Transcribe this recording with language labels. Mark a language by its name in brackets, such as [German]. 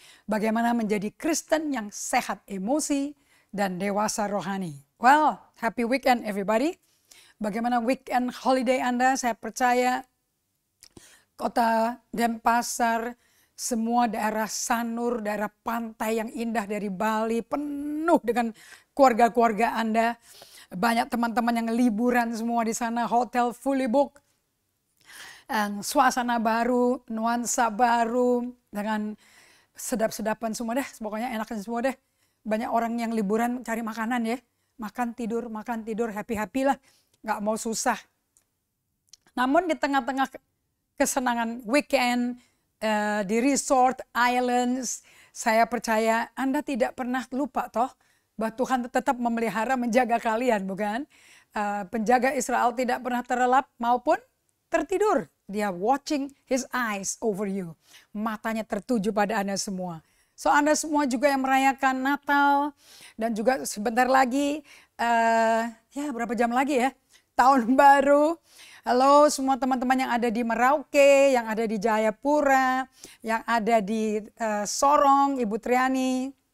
[Indonesian] Bagaimana menjadi Kristen yang sehat emosi dan dewasa rohani. [English] Well, happy weekend everybody. [Indonesian] Bagaimana weekend holiday Anda? Saya percaya kota Denpasar, semua daerah Sanur, daerah pantai yang indah dari Bali penuh dengan keluarga-keluarga Anda. Banyak teman-teman yang liburan semua di sana, hotel [English] fully book. [Indonesian] Dan suasana baru, nuansa baru, dengan sedap-sedapan semua deh. Pokoknya enakan semua deh. Banyak orang yang liburan cari makanan ya. Makan tidur, happy-happy lah. Gak mau susah. Namun di tengah-tengah kesenangan weekend, di resort, islands, saya percaya Anda tidak pernah lupa toh bahwa Tuhan tetap memelihara, menjaga kalian, bukan? Penjaga Israel tidak pernah terlelap maupun tertidur. [English] Dia watching his eyes over you. [Indonesian] Matanya tertuju pada Anda semua. So Anda semua juga yang merayakan Natal dan juga sebentar lagi, ya berapa jam lagi ya? Tahun baru. Halo semua teman-teman yang ada di Merauke, yang ada di Jayapura, yang ada di Sorong, Ibu Triani.